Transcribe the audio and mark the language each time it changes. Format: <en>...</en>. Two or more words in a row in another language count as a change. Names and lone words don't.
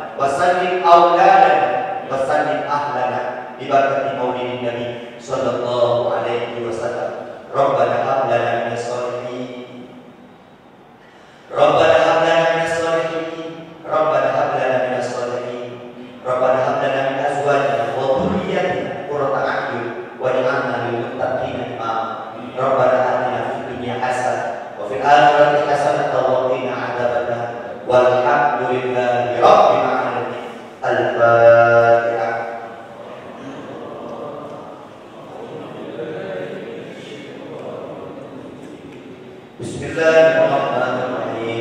<ar>وسلم أولادنا وسلم أهلنا ببركة مولد النبي صلى الله عليه وسلم. ربنا هب لنا من الصالحين ربنا هب لنا من الصالحين ربنا هب لنا من الصالحين ربنا هب لنا من أزواجنا وذرياتنا قرة أعين واجعلنا للمتقين إماما. ربنا آتنا في الدنيا حسنة وفي الآخرة حسنة وقنا عذاب النار. والحمد لله رب العالمين. الفاتحة. بسم الله الرحمن الرحيم.</ar>